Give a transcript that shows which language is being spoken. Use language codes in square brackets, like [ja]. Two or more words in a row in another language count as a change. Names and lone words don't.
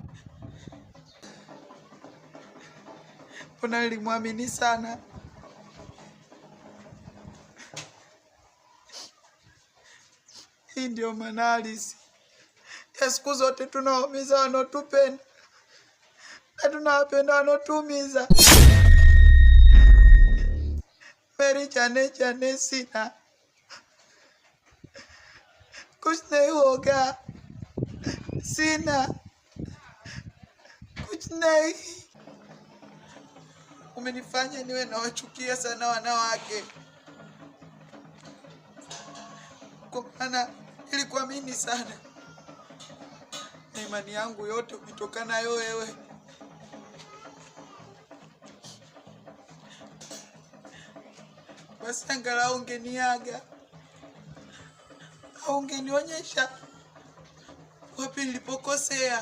[sw] Mbona nilimwamini sana. Hii ndio maana halisi ya siku zote tunaumiza wanaotupenda na tunawapenda wanaotuumiza. [hi] मेरी जाने सीना कुछ नहीं होगा सीना कुछ नहीं. [sw] Umenifanya niwe nawachukia sana wanawake, kwa maana nilikuamini sana na imani yangu yote umetokana nayo wewe. Basi angalau ungeniaga au ungenionyesha wapi nilipokosea.